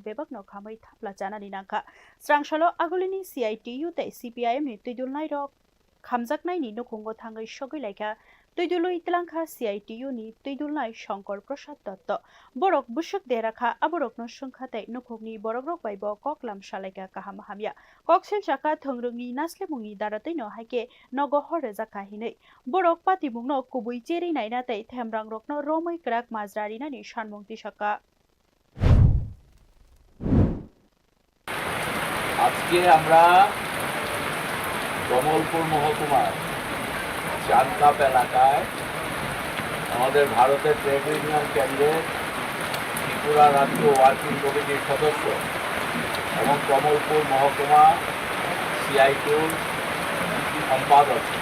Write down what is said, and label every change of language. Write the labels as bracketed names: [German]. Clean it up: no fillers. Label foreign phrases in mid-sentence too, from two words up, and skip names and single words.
[Kok Borok] bebak no khamai thapla janani nangkha strangshalo agulini CITU te CPIM ni Twidulnaini rok khamajaknai ni nukhungo thangai shogui laika Twidului tlangkha CITU ni Twidulnaini Shankar Prasad Dotto borok bushuk derakha aborok no sungkhate nukhungni borokrok bai bo koklam shalaika kaham hamya koksil chaka thongrungni nasle mungni daratei no haike nogo hore jaka hinei borok patimungno kubui cheri naina tei themrangrokno romai krak majrarina ni shanmungti shaka [Bangla] আজকে আমরা কমলপুর মহকুমার চানকাপ এলাকায় আমাদের ভারতের ট্রেড ইউনিয়ন কেন্দ্রের ত্রিপুরা রাজ্য ওয়ার্কিং কমিটির সদস্য এবং কমলপুর মহকুমা সিআইটিউর সম্পাদক